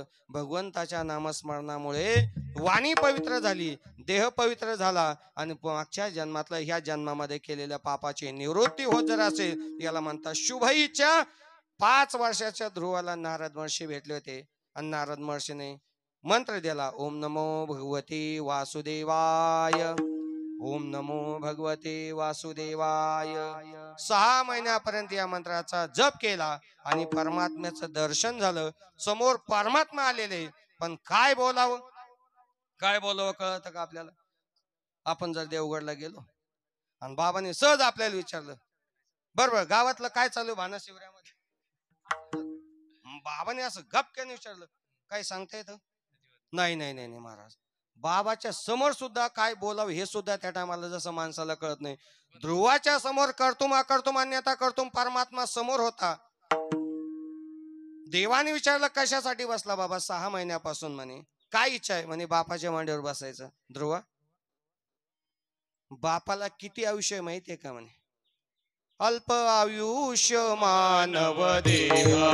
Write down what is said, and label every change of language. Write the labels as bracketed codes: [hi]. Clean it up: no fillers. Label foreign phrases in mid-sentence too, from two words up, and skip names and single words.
[mr] भगवंताच्या नामस्मरणामुळे वाणी पवित्र झाली, देह पवित्र झाला, आणि मागच्या जन्मातलं ह्या जन्मामध्ये केलेल्या पापाची निवृत्ती होत जर असेल, याला म्हणतात शुभ इच्छा. 5 वर्षाच्या ध्रुवाला नारद महर्षी भेटले होते, आणि नारद महर्षीने मंत्र दिला, [sa] ओम नमो भगवते वासुदेवाय, ओम नमो भगवते वासुदेवाय. [mr] 6 महिन्यापर्यंत या मंत्राचा जप केला, आणि परमात्म्याचं दर्शन झालं. समोर परमात्मा आलेले, पण काय बोलावं कळतं का आपल्याला? आपण जर देवगडला गेलो आणि बाबाने सहज आपल्याला विचारलं, बरोबर गावातलं काय चालू भाना शिवऱ्यामध्ये, बाबाने असं गपक्याने विचारलं, काय सांगता येतं? नाही नाही नाही नाही महाराज. बाबाच्या समोर सुद्धा काय बोलावं हे सुद्धा त्या टायमाला जसं माणसाला कळत नाही. ध्रुवाच्या समोर [sa] करतुम अकर्तुम अन्यथा करतुम [mr] परमात्मा समोर होता. देवाने विचारलं कशासाठी बसला बाबा? 6 महिन्यापासून. म्हणे काय इच्छा आहे? म्हणे बापाच्या मांडीवर बसायचं. ध्रुवा, बापाला किती आयुष्य माहितीये का? म्हणे अल्प आयुष्य मानव देवा,